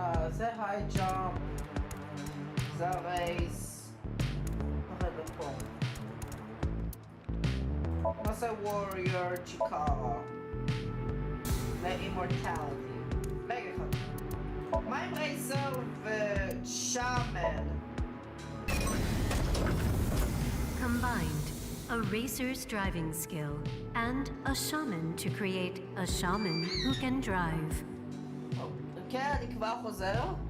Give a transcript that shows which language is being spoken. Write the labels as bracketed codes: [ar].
[he] זה high jump. זה race. רגע פה. מה זה warrior Chikara? ו-immortality. רגע אחד. מה עם רייסר ו... [en] shaman. Combined, a racer's driving skill and a shaman to create a shaman who can drive. [he] כן, אני כבר חוזר.